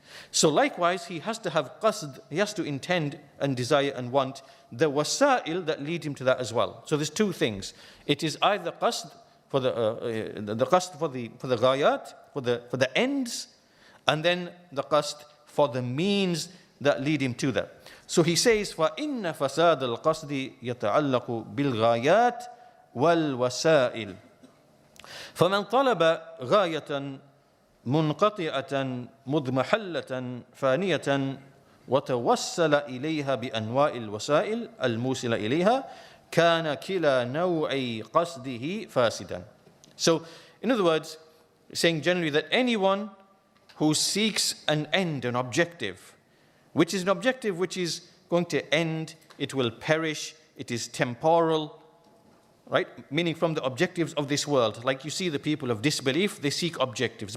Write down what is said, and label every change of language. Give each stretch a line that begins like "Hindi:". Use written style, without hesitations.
English: So likewise, he has to have qasd, he has to intend and desire and want the wasa'il that lead him to that as well. So there's two things. It is either qasd for the qasd for the ghayat, for the ends, and then the qasd for the means that lead him to that. So he says,
Arabic: فَإِنَّ فَسَادَ الْقَصْدِ يَتَعَلَّقُ بِالْغَايَاتِ وَالْوَسَائِلِ فَمَنْ طَلَبَ غَايَةً منقطعة مضمحلة فانية وتوسل إليها بأنواع الوسائل الموصلة إليها كان كلا نوعي قصده فاسدا.
English: So, in other words, saying generally that anyone who seeks an end, an objective, which is an objective which is going to end, it will perish, it is temporal, right? Meaning from the objectives of this world. Like you see the people of disbelief, they seek objectives.